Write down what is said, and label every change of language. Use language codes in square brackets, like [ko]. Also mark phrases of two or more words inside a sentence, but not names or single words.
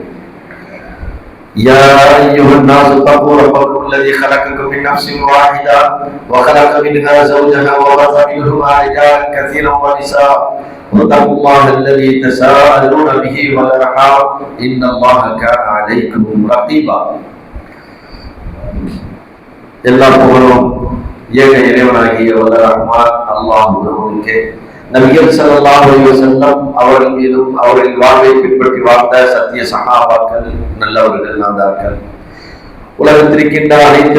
[ar] يا أيها الناس اتقوا ربكم الذي خلقكم من نفس واحدة وخلق منها زوجها وبث منهما رجالا كثيرا ونساء واتقوا الله الذي تساءلون به والأرحام إن الله كان عليكم رقيبا. [ta] எல்லா புகழும் ஏக இறைவனாகிய வல்ல ரஹ்மான் அல்லாஹ் ஒருவனுக்கே. நபிகள் [ar] صلى الله عليه وسلم [ta] அவர்கள் மீதும் அவர்களின் வாழ்வை பின்பற்றி வாழ்ந்த சத்திய சஹாபாக்கள், நல்லவர்கள், நாதாக்கள், உலகத்திற்கின்ற அனைத்து